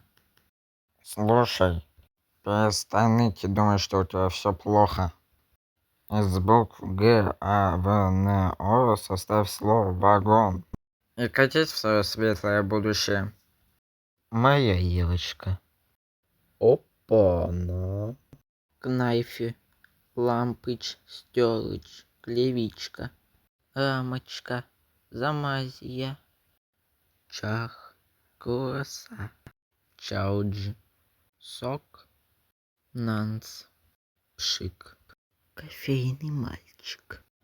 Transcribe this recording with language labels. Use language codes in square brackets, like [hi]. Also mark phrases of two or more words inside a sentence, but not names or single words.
[ru] Слушай, перестань ныть и думать, что у тебя все плохо. Из букв Г, А, В, Н, О составь слово вагон. И катись в свое светлое будущее. Моя Евочка. Опа-на. Кнайфи, Лампыч, Стёлыч, Клевичка, Рамочка, Замазия, Чах, Кураса, Чауджи, Сок, Нанс, Пшик, кофейный мальчик.